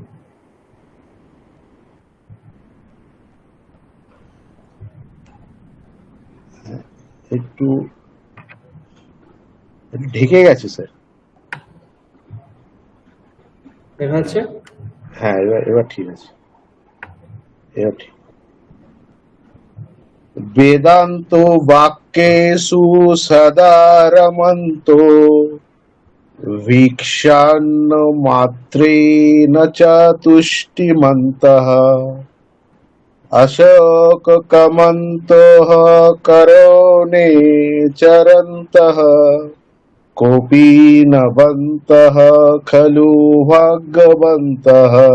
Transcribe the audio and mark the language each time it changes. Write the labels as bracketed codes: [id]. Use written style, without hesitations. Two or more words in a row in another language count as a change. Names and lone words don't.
[bn] একটু ঢেকে গেছে স্যার। দেখা যাচ্ছে? হ্যাঁ, এবার ঠিক আছে, এবার ঠিক। [sa] বেদান্ত বাক্যেষু সদা রমন্তো ভিক্ষান্ন মাত্রেণ চ তুষ্টিমন্তঃ অশোক কমন্তঃ করণে চরন্তঃ কোপি নবন্তঃ খলু ভাগ্যবন্তঃ